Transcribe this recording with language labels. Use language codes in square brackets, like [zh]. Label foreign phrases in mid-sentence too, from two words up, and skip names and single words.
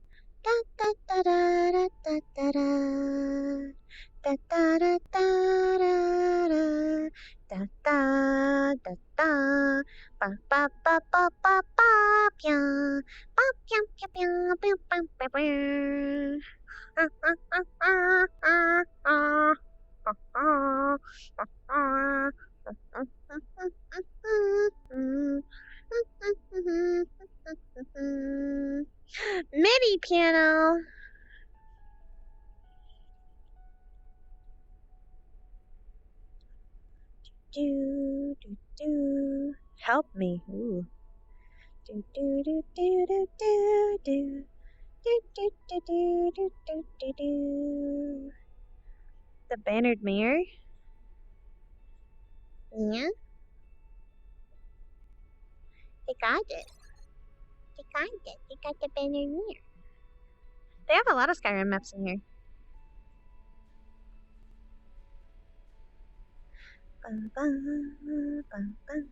[en] Da da da da da da da da. Da da da da da da. Da da da da. Ba ba ba ba ba ba pya. Ba pya pya pya pya pya pya pya. Mini piano. Do do do. help me. Ooh. Do do do do do do do. Do do do do do do do do. The bannered mirror? Yeah, they got it. They got it. They got the banner mirror. They have a lot of Skyrim maps in here. Bum, bum, bum, bum.